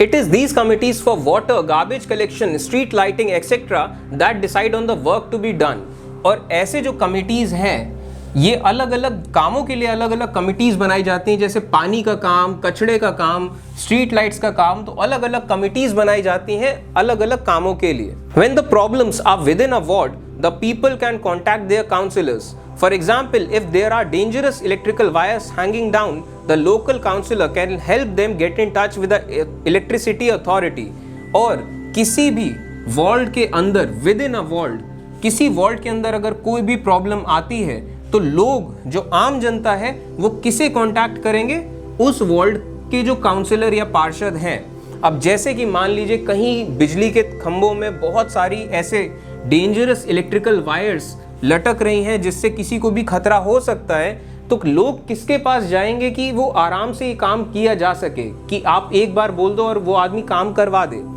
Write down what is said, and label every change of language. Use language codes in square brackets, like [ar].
[en] It is these committees for water, garbage collection, street lighting etcetera that decide on the work to be done. [hi] और ऐसे जो committees हैं ये अलग अलग कामों के लिए अलग अलग कमिटीज बनाई जाती हैं, जैसे पानी का काम, कचड़े का काम, स्ट्रीट लाइट्स का काम, तो अलग अलग कमिटीज बनाई जाती हैं अलग अलग कामों के लिए। [en] When the problems are within a ward, the people can contact their councillors. For example, if there are dangerous electrical wires hanging down, the local councillor can help them get in touch with the electricity authority. [hi] और किसी भी ward के अंदर, [en] within a ward, [hi] किसी ward के अंदर अगर कोई भी प्रॉब्लम आती है तो लोग, जो आम जनता है, वो किसे कांटेक्ट करेंगे? उस वार्ड के जो काउंसलर या पार्षद हैं। अब जैसे कि मान लीजिए कहीं बिजली के खंभों में बहुत सारी ऐसे डेंजरस इलेक्ट्रिकल वायर्स लटक रही हैं जिससे किसी को भी खतरा हो सकता है, तो लोग किसके पास जाएंगे कि वो आराम से ये काम किया जा सके, कि आप एक बार बोल दो और वो आदमी काम करवा दे।